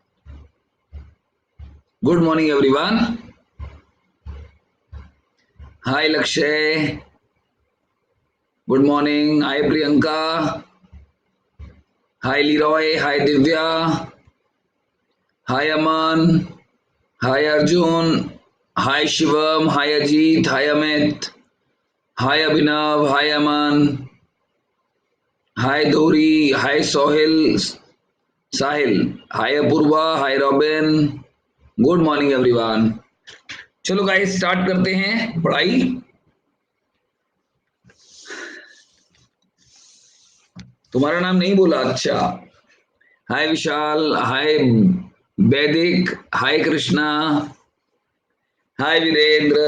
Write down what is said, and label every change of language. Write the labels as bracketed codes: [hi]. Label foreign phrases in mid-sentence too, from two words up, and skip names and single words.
[en] Good morning, everyone. Hi, Lakshay. Good morning. Hi, Priyanka. Hi, Leroy. Hi, Divya. Hi, Aman. Hi, Arjun. Hi, Shivam. Hi, Ajit. Hi, Amit. Hi, Abhinav. Hi, Aman. Hi, Dori. Hi, Sohil. Sahil. Hi, Apurva. Hi, Robin. good morning everyone. [hi] चलो [en] guys start [hi] करते हैं पढ़ाई. तुम्हारा नाम नहीं बोला. अच्छा. हाय विशाल. हाय वैदिक. हाय कृष्णा. हाय वीरेंद्र.